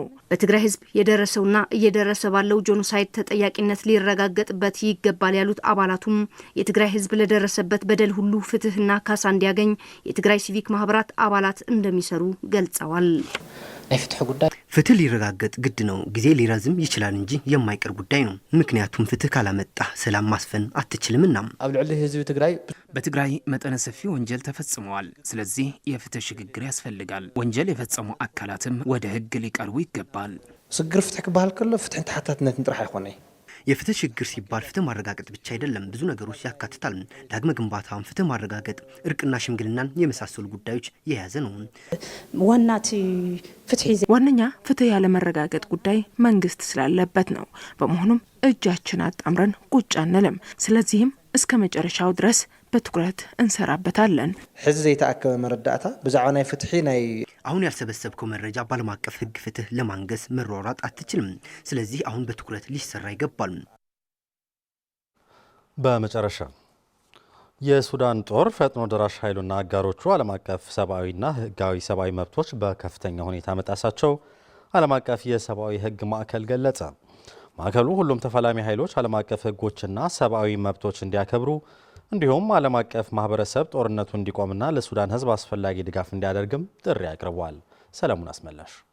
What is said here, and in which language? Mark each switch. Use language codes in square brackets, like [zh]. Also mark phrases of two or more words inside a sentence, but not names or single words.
[am] በትግራይ ህዝብ የደረሰውና እየደረሰ ባለው ጄኖሳይድ ተጠያቂነት ሊረጋገጥበት ይገባል ያሉት አባላቱም የትግራይ ህዝብ ለደረሰበት በደል ሁሉ ፍትህና ካሳ እንዲያገኝ የትግራይ ሲቪክ ማህበራት አባላት እንደሚሰሩ ገልጸዋል። ፍትህ ሊረጋገጥ ግድ ነው። ጊዜ ሊረዝም ይችላል እንጂ የማይቀር ጉዳይ ነው። ምክንያቱም ፍትህ ካላመጣ ሰላም ማስፈን አትችልምና። [ti] ኣብ ልዕሊ ህዝቢ ትግራይ [am] በትግራይ መጠነ ሰፊ ወንጀል ተፈጽመዋል። ስለዚህ የፍትህ ሽግግር ያስፈልጋል። ወንጀል የፈጸሙ አካላትም ወደ ህግ ሊቀርቡ ይገባል። [ti] ስግር ፍትህ ክባል ከሎ ፍትህ ተሓታትነት ንጥራሕ አይኮነ። [am] የፍትህ ሽግግር ሲባል ፍትህ ማረጋገጥ ብቻ አይደለም፣ ብዙ ነገሮች ያካትታል። ዳግመ ግንባታም ፍትህ ማረጋገጥ፣ እርቅና ሽምግልናን የመሳሰሉ ጉዳዮች የያዘ ነው። ዋነኛ ፍትህ ያለ መረጋገጥ ጉዳይ መንግስት ስላለበት ነው። በመሆኑም እጃችን አጣምረን ቁጭ አንልም። ስለዚህም እስከ መጨረሻው ድረስ በትኩረት እንሰራበታለን። [ti] ሕዚ ዘይተአከበ መረዳእታ ብዛዕባ ናይ ፍትሒ ናይ [am] አሁን ያልሰበሰብከው መረጃ በዓለም አቀፍ ህግ ፍትህ ለማንገስ መሯሯጥ አትችልም። ስለዚህ አሁን በትኩረት ሊሰራ ይገባል። በመጨረሻ የሱዳን ጦር ፈጥኖ ደራሽ ኃይሉና አጋሮቹ ዓለም አቀፍ ሰብአዊና ህጋዊ ሰብአዊ መብቶች በከፍተኛ ሁኔታ መጣሳቸው ዓለም አቀፍ የሰብአዊ ህግ ማዕከል ገለጸ። ማዕከሉ ሁሉም ተፋላሚ ኃይሎች ዓለም አቀፍ ሕጎችና ሰብአዊ መብቶች እንዲያከብሩ እንዲሁም ዓለም አቀፍ ማህበረሰብ ጦርነቱ እንዲቆምና ለሱዳን ሕዝብ አስፈላጊ ድጋፍ እንዲያደርግም ጥሪ አቅርቧል። ሰለሞን አስመላሽ